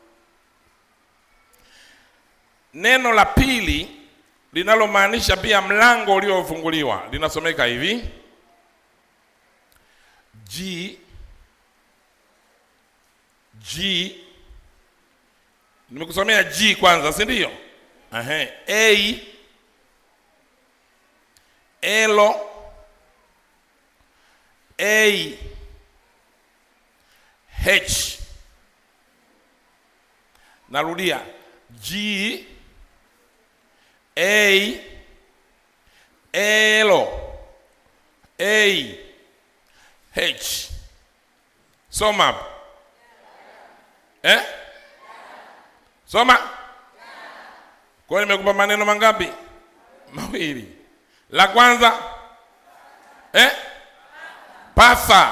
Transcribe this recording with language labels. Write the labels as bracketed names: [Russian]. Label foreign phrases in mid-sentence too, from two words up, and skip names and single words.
[Swahili] Neno la pili linalomaanisha pia mlango uliofunguliwa linasomeka hivi: G. Nimekusomea G kwanza, si ndio? A Elo A H. Narudia, G A Elo A H. Soma. Soma. Kwa hiyo nimekupa maneno mangapi? Mawili. La kwanza pasa.